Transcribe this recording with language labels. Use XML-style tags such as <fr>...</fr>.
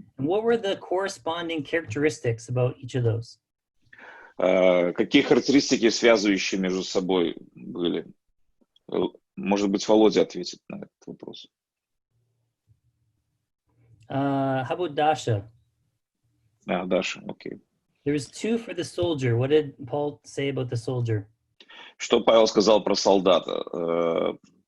<en>And what were the corresponding characteristics about each of those?</en> <ru>Какие характеристики, связывающие между собой, были? Может быть, Володя ответит на этот вопрос.</ru> <en>How about Dasha?</en> <ru>Даша, окей.</ru> <en>There was 2 for the soldier. What did Paul say about the soldier?</en> <ru>Что Павел сказал про солдата?</ru>